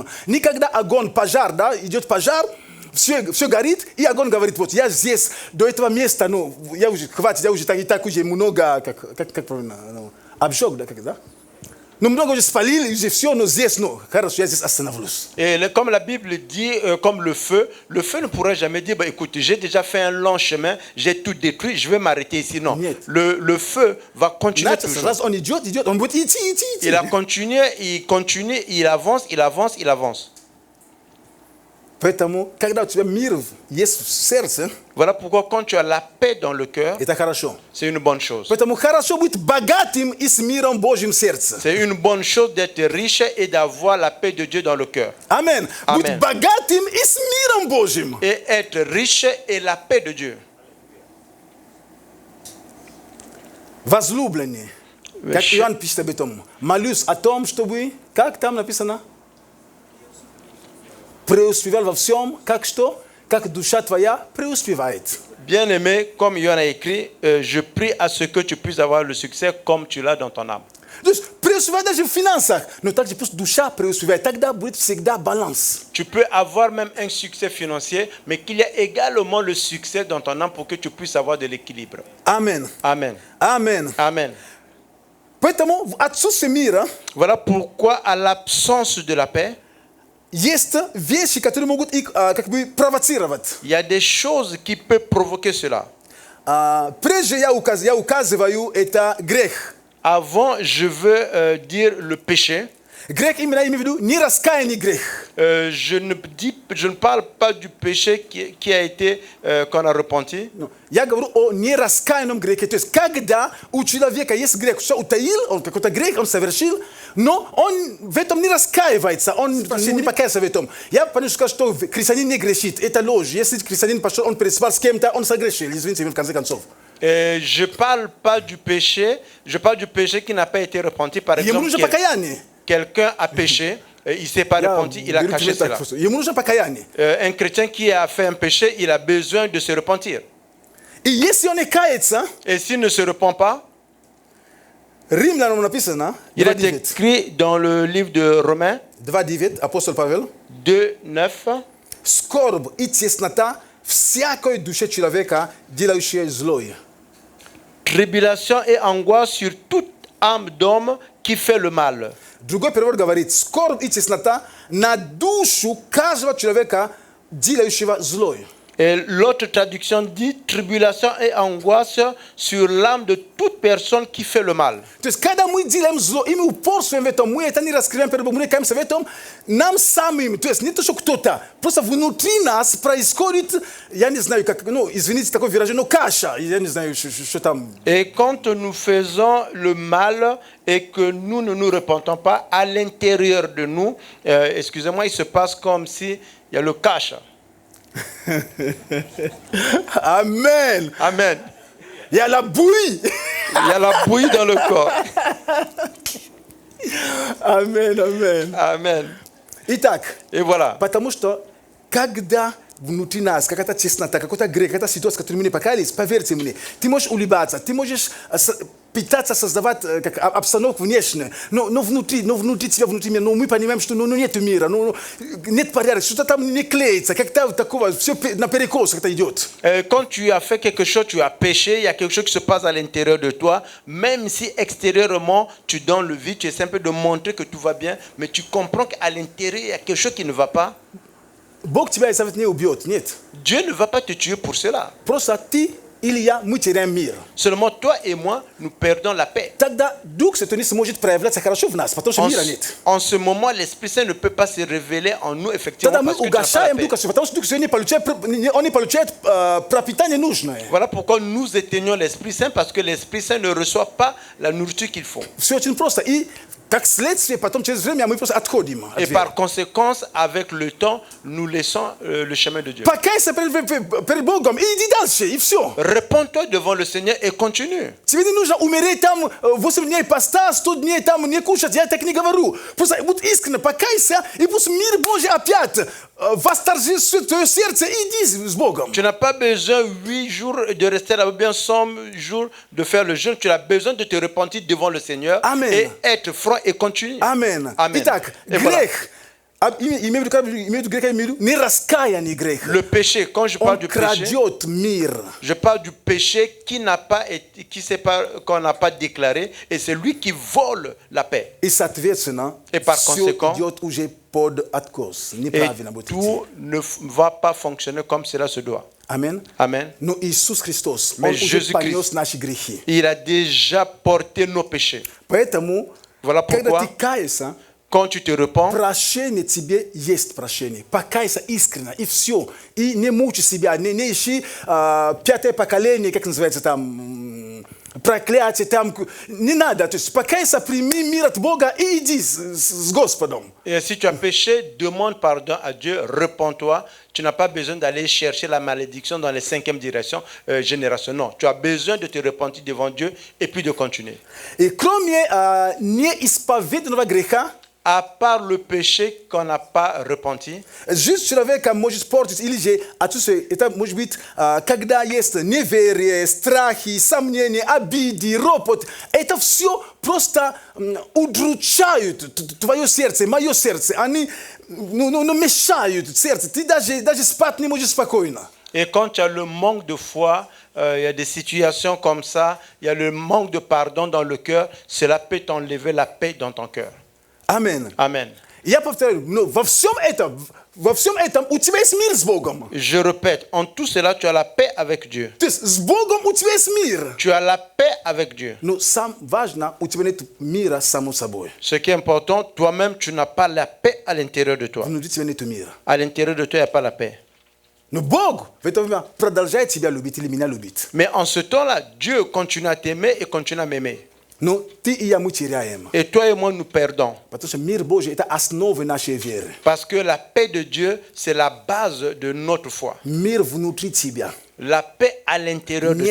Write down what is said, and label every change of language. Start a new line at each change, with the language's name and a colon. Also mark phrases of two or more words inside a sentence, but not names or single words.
Russian: Никогда огонь, пожар, да, идет пожар, все горит, и огонь говорит, вот я здесь, до этого места, ну, я уже, хватит, я уже так уже много, как правильно, ну, обжег, да, как, да? Ну, много уже спалили, уже все, но здесь, ну, хорошо, я здесь остановлюсь.
French: Et comme la Bible dit, comme le feu ne pourrait jamais dire, bah, écoute, j'ai déjà fait un long chemin, j'ai tout détruit, je vais m'arrêter ici. Non,
Russian: Нет.
French: le feu va continuer toujours.
Russian: Раз он идет, он будет идти.
French: Il a continué, il continue, il avance, il avance, il avance.
Russian: Поэтому, когда у тебя мир есть в сердце,
French: Voilà pourquoi quand tu as la paix dans le cœur,
Russian: это хорошо.
French: c'est une bonne chose.
Russian: Поэтому хорошо быть богатым и с миром Божьим в сердце.
French: C'est une bonne chose d'être riche et d'avoir la paix de Dieu dans le cœur.
Russian: Аминь. Быть
French: Amen.
Russian: богатым и с миром Божьим.
French: Et être riche et la paix de Dieu.
Russian: Возлюбленные. Как Иоанн пишет об этом. Молюсь о том, чтобы, как там написано, преуспевал во всем, как что? Как душа твоя преуспевает.
French: Bien-aimé, comme Yohan a écrit, je prie à ce que tu puisses avoir le succès comme tu l'as dans ton âme.
Russian: То есть преуспевает даже в финансах, но также пусть душа преуспевает. Тогда будет всегда баланс.
French: Tu peux avoir même un succès financier, mais qu'il y a également le succès dans ton âme pour que tu puisses avoir de l'équilibre.
Russian: Аминь.
French: Amen.
Russian: Аминь.
French: Amen.
Russian: Поэтому в отсутствии мира
French: Voilà pourquoi, à l'absence de la paix,
Russian: есть вещи, которые могут их как бы провоцировать.
French: il y a des choses qui peuvent provoquer cela.
Russian: Прежде я указываю, это грех.
French: Avant, je veux dire le péché.
Russian: Грех именно имею в виду не раскаянный грех.
French: Je ne parle pas du péché qui a été qu'on a repenti.
Russian: Я говорю о нераскаянном грехе. То есть, когда у человека есть грех, что утаил, он какой-то грех, он совершил, но он в этом не раскаивается, он не покаялся в этом. Я понимаю, что христианин не грешит. Это ложь. Если христианин пошел, он переспал с кем-то, он согрешил. Извините, в конце концов.
French: Je parle pas du péché, je parle du péché qui n'a pas été repenti. Par
Russian: Ему
French: exemple,
Russian: нужно покаяние.
French: quelqu'un a péché, il ne s'est pas repenti, il a caché cela.
Russian: Ему нужно покаяние.
French: Un chrétien qui a fait un péché, il a besoin de se repentir.
Russian: И если он не кается,
French: Et s'il ne se repent pas,
Russian: Римлянам написано,
French: il est 2:9. écrit dans le livre de Romains 2:9,
Russian: апостол Павел, 2:9. скорбь и теснота всякой душе человека, делающей злое.
French: Tribulation et angoisse sur toute âme d'homme qui fait le mal.
Russian: Другой перевод говорит, скорбь и теснота на душу каждого человека, делающего злое.
French: Et l'autre traduction dit tribulation et angoisse sur l'âme de toute personne qui fait le mal.
Russian: То есть, когда мы делаем зло, и мы упорствуем в этом, мы это не раскрываем перед Богом, мы каемся в этом, нам самим, то есть не то, что кто-то, просто внутри нас происходит, я не знаю, как, ну, извините, такое выражение, но каша, я не знаю, что там.
French: Et quand nous faisons le mal et que nous ne nous repentons pas, à l'intérieur de nous, excusez-moi, il se passe comme si il y a le cache. Amen. Amen. Il y a la bouillie. Il y a la bouillie dans le corps. Amen, amen. Amen.
Russian: Итак,
French: Et voilà.
Russian: потому что, когда внутри нас какая-то теснота, какой-то грех, какая-то ситуация, которую мы не покаялись, поверьте мне, ты можешь улыбаться, ты можешь пытаться создавать обстановку внешнюю, но внутри тебя, внутри меня, мы понимаем, что нет мира, нет порядка, что-то там не клеится, как-то такого, все наперекос как-то идет.
French: Quand tu as fait quelque chose, tu as péché, il y a quelque chose qui se passe à l'intérieur de toi, même si extérieurement tu donnes le vide, tu essaies un peu de montrer que tout va bien, mais tu comprends qu'à l'intérieur il y a quelque chose qui ne va pas.
Russian: Бог тебя из-за этого не убьет, нет.
French: Dieu ne va pas te tuer pour cela.
Russian: Просто ты или я, мы теряем мир.
French: Seulement toi et moi, nous perdons la paix.
Russian: Тогда Дух Святой не сможет проявляться хорошо в нас, потому что мира нет.
French: En ce moment, l'Esprit Saint ne peut pas se révéler en nous, effectivement,
Russian: Тогда мы
French: parce que tu n'as pas la
Russian: угошаем
French: paix.
Russian: Духа Святого, потому что Дух Святой он не получает пропитание нужное.
French: Voilà pourquoi nous éteignons l'Esprit Saint, parce que l'Esprit Saint ne reçoit pas la nourriture qu'il faut.
Russian: Все очень просто. И как следствие, потом через время мы просто отходим от
French: Et
Russian: веры.
French: par conséquence, avec le temps, nous laissons le chemin de Dieu.
Russian: Покайся перед Богом и иди дальше, и все.
French: Réponds-toi devant le Seigneur et continue.
Russian: Тебе не нужно умереть там 8 дней поста, 100 дней там не кушать, я так не говорю. Просто будь искренне, покайся, и пусть мир Божий опять восторжествует твое сердце, и иди с Богом.
French: Tu n'as pas besoin 8 jours de rester là-bas, bien 100 jours de faire le jeûne. Tu as besoin de te repentir devant le Seigneur. Amen. Et être franc et continuer. Amen. Amen.
Russian: Итак,
French: Et voilà.
Russian: грех. Имею в виду грех, не раскаяние грех.
French: Le péché, quand je
Russian: Он
French: parle du péché,
Russian: крадет мир.
French: je parle du péché qui n'a pas été, qu'on n'a pas déclaré, et c'est lui qui vole la paix.
Russian: И, соответственно,
French: Et par
Russian: все
French: conséquent,
Russian: идет уже под откос.
French: Et
Russian: Неправильно будет идти.
French: tout ne va pas fonctionner comme cela se doit. Amen. Amen.
Russian: Но Иисус Христос,
French: Mais
Russian: Он уже
French: Jésus-Christ,
Russian: понес наши грехи.
French: Il a déjà porté nos péchés.
Russian: Поэтому,
French: Voilà
Russian: когда
French: pourquoi,
Russian: ты каешься,
French: quand tu te repens,
Russian: прощение тебе есть прощение. Покайся искренне, и все. И не мучай себя, не ищи пятое поколение, как называется там, проклятие там. Не надо. То есть покайся, прими мир от Бога и иди с Господом.
French: et si tu as péché, demande pardon à Dieu, repens-toi. Tu n'as pas besoin d'aller chercher la malédiction dans les 5e génération. Non, tu as besoin de te repentir devant Dieu et puis de continuer.
Russian: И кроме неисповеданного греха,
French: À part le péché qu'on n'a pas repenti,
Russian: жизнь человека может портить или же отсутствие. Это может быть, когда есть неверие, страхи, сомнения, обиды, ропот. Это все просто удручают твое сердце, мое сердце. Они мешают сердце. Ты даже спать не можешь спокойно.
French: et quand tu as le manque de foi, il y a des situations comme ça, il y a le manque de pardon dans le cœur, cela peut t'enlever la paix dans ton cœur. Amen. Amen.
Russian: Я повторяю, во всем этом у тебя есть мир с Богом.
French: Je répète, en tout cela, tu as la paix avec Dieu.
Russian: То есть с Богом у тебя есть мир.
French: Tu as la paix avec Dieu.
Russian: Но самое важное, у тебя нет мира само собой.
French: Ce qui est important, toi-même, tu n'as pas la paix à l'intérieur de toi.
Russian: Внутри тебя нет мира.
French: À l'intérieur de toi, il n'y a pas la paix.
Russian: Но Бог в это время продолжает тебя любить или меня любить.
French: Mais en ce temps-là, Dieu continue à t'aimer et continue à m'aimer.
Russian: Но ты и я мы теряем.
French: Et toi et moi, nous perdons.
Russian: Потому что мир Божий – это основа нашей веры.
French: Parce que la paix de Dieu, c'est la base de notre foi.
Russian: Мир внутри тебя.
French: La paix à l'intérieur de